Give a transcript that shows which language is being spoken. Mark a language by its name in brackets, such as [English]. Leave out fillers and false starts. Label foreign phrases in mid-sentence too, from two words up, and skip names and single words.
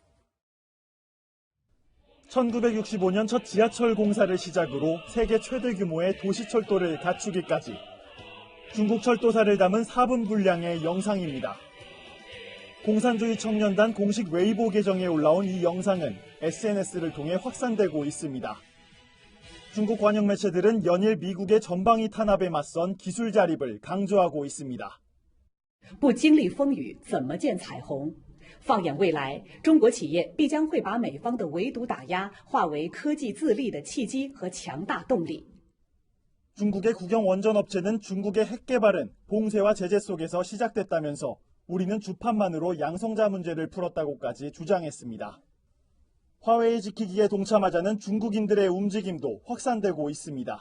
[Korean] 1965년 첫 지하철 공사를 시작으로 세계 최대 규모의 도시철도를 갖추기까지 중국 철도사를 담은 4분 분량의 영상입니다. 공산주의 청년단 공식 웨이보 계정에 올라온 이 영상은 SNS를 통해 확산되고 있습니다. 중국 관영 매체들은 연일 미국의 전방위 탄압에 맞선 기술 자립을 강조하고 있습니다. [Chinese] 不经历风雨怎么见彩虹放眼未来，中国企业必将会把美方的围堵打压化为科技自立的契机和强大动力。 [Korean] 중국의 국영 원전 업체는 중국의 핵 개발은 봉쇄와 제재 속에서 시작됐다면서 우리는 주판만으로 양성자 문제를 풀었다고까지 주장했습니다. 화웨이 지키기에 동참하자는 중국인들의 움직임도 확산되고 있습니다.